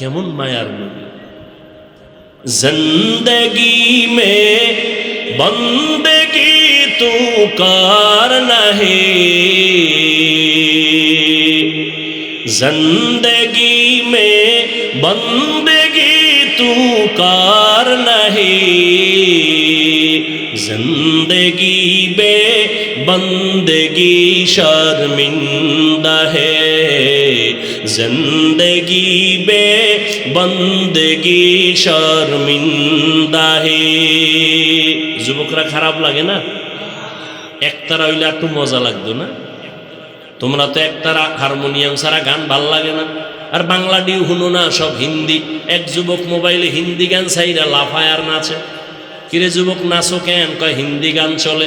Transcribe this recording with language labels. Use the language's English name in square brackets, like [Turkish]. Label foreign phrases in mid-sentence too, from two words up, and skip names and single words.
[Bangla] কেমন মায়ার নবী। [Urdu] زندگی میں بندگی تو کر نہیں, زندگی میں بندگی تو کر نہیں, زندگی بے بندگی شرمندہ ہے، زندگی بے بندگی شرمندہ ہے. [Bangla] যুবকরা খারাপ লাগে না? একতারা হইলে একটু মজা লাগতো না? তোমরা তো একতারা হারমোনিয়াম ছাড়া গান ভাল লাগে না। আর বাংলা ডিউ শুনো না, সব হিন্দি। এক যুবক মোবাইলে হিন্দি গান চাইরা লাফায় আর নাচে। কিরে যুবক নাচো কেন? কয় হিন্দি গান চলে।